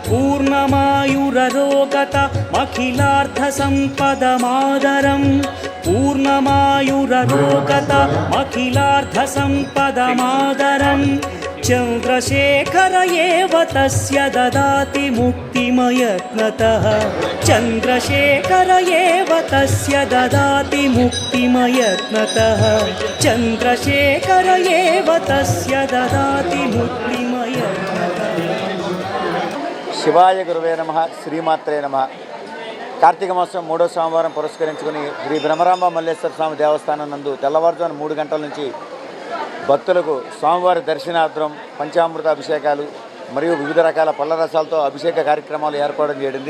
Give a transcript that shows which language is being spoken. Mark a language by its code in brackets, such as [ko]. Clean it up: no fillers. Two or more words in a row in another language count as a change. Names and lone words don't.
[sa] पूर्णमायुररोगतमखिलार्थसम्पदमादरं पूर्णमायुररोगतमखिलार्थसम्पदमादरं चन्द्रशेखर एव तस्य ददाति मुक्तिमयत्नतः चन्द्रशेखर एव तस्य ददाति मुक्तिमयत्नतः चन्द्रशेखर एव तस्य ददाति मुक्तिमयत्नतः। शिवाय गुरुवे नमः, श्रीमात्रे नमः. [te] కార్తీక మాసం 3వ సోమవారం పురస్కరించుకుని శ్రీ బ్రహ్మరాంబ మల్లేశ్వర స్వామి దేవస్థానం నందు తెల్లవారుజామున 3 గంటల నుంచి భక్తులకు స్వామివారి దర్శనార్థం పంచామృత అభిషేకాలు మరియు వివిధ రకాల పళ్ళ రసాలతో అభిషేక కార్యక్రమాలు ఏర్పాటు చేయడింది.